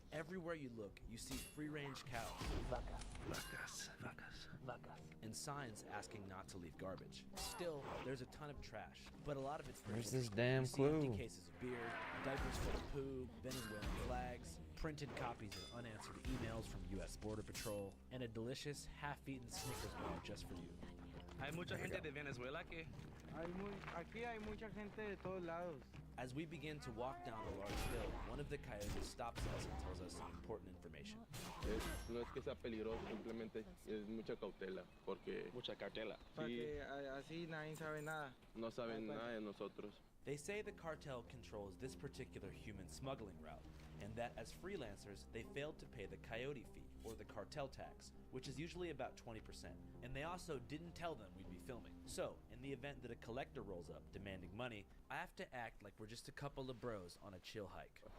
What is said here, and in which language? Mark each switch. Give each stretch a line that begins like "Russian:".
English: Everywhere you look, you see free-range cows, vacas, and signs asking not to leave garbage. Still, there's a ton of trash, but a lot of it's Where's this damn clue? Empty cases of beer, diapers full of poo, Venezuelan flags, printed copies of unanswered emails from U.S. Border Patrol, and a delicious half-eaten Snickers bar just for you.
Spanish: Hay mucha gente de Venezuela que Aquí hay mucha gente de todos lados.
English: As we begin to walk down a large hill, one of the coyotes stops us and tells us some important information.
Spanish: No es que sea peligroso, simplemente es mucha cautela, porque... Mucha cautela. Para que así nadie sabe nada. No saben nada de nosotros.
English: They say the cartel controls this particular human smuggling route, and that as freelancers, they failed to pay the coyote fee, or the cartel tax, which is usually about 20%. And they also didn't tell them we'd be filming. So, in the event that a collector rolls up demanding money, I have to act like we're just a couple of bros on a chill hike.